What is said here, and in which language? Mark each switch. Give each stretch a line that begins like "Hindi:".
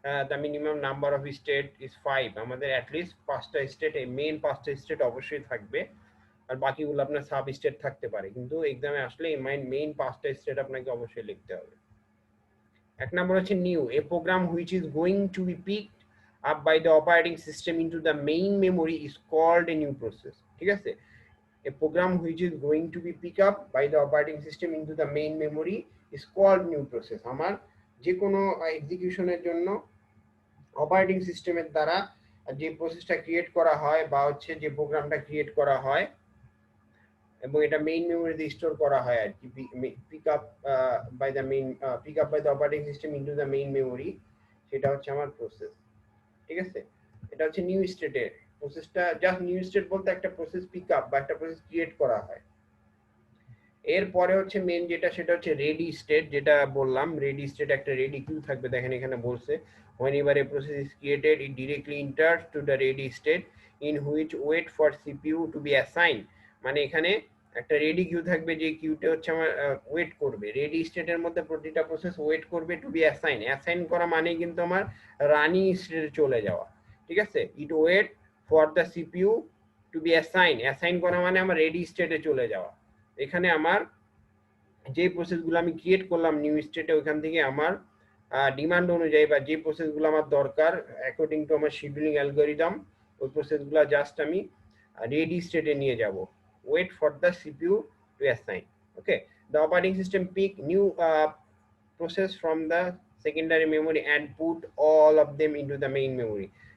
English: the minimum number of state is 5,
Bangla: আমাদের at least 5টা state, এই মেইন 5টা স্টেট অবশ্যই থাকবে, আর বাকিগুলো আপনার সাব স্টেট থাকতে পারে, কিন্তু এক্সামে আসলে এই মেইন 5টা স্টেট আপনাকে অবশ্যই লিখতে হবে। এক নম্বর হচ্ছে new,
English: A program which is going to be picked up by the operating system into the main memory is called a new process.
Bangla: ঠিক আছে?
English: A program which is going to be picked up by the operating system into the main memory is called new process.
Bangla: আমার যে কোনো এক্সিকিউশনের জন্য operating সিস্টেমের দ্বারা যে প্রসেসটা ক্রিয়েট করা হয় বা হচ্ছে যে প্রোগ্রামটা ক্রিয়েট করা হয় এবং এটা মেইন মেমোরিতে স্টোর করা হয় আর কি,
English: pick up by the operating system into the main memory,
Bangla: সেটা হচ্ছে আমার প্রসেস। ঠিক আছে? এটা হচ্ছে নিউ স্টেটের প্রসেসটা, জাস্ট নিউ স্টেট বলতে একটা প্রসেস পিক আপ বা একটা প্রসেস ক্রিয়েট করা হয়। এরপরে হচ্ছে মেন যেটা, সেটা হচ্ছে রেডি স্টেট, যেটা বললাম রেডি স্টেট একটা রেডি কিউ থাকবে। দেখেন এখানে বলছে
English: whenever a process is created it directly enters to the ready state in which wait for CPU to be assigned,
Bangla: মানে এখানে একটা রেডি কিউ থাকবে যে কিউটা হচ্ছে আমার ওয়েট করবে। রেডি স্টেটের মধ্যে প্রতিটা প্রসেস ওয়েট করবে টু বি অ্যাসাইন করা মানে কিন্তু আমার রানিং স্টেটে চলে যাওয়া। ঠিক আছে?
English: it wait for the CPU to be assign
Bangla: করা মানে আমার রেডি স্টেটে চলে যাওয়া। এখানে আমার যে প্রসেসগুলো আমি ক্রিয়েট করলাম নিউ স্টেটে, ওইখান থেকে আমার ডিমান্ড অনুযায়ী বা যে প্রসেসগুলো আমার দরকার অ্যাকর্ডিং টু আমার শিডিউলিং অ্যালগরিদম, ওই প্রসেসগুলো জাস্ট আমি রেডি স্টেটে নিয়ে যাব।
English: Wait for the CPU to assign. Okay, the operating system pick new process from the secondary memory and put all of them into the main memory.